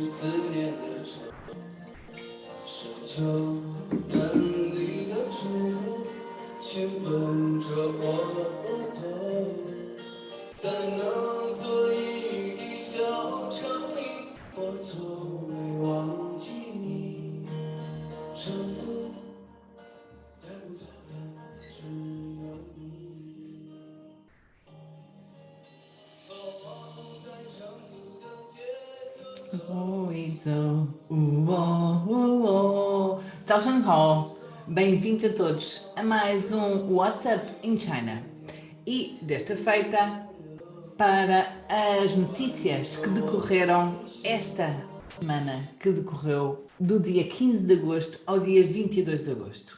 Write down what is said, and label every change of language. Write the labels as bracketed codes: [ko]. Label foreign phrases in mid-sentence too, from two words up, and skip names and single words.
[zh] 思念的愁，深秋南里的春风亲吻着我额头，在那座一地小城里，我从没忘记你，成都带不走的只有你。走一走，早上好， [pt] bem-vindos a todos a mais um WhatsApp in China. E desta feita, para as notícias que decorreram esta semana, que decorreu do dia 15 de agosto ao dia 22 de agosto.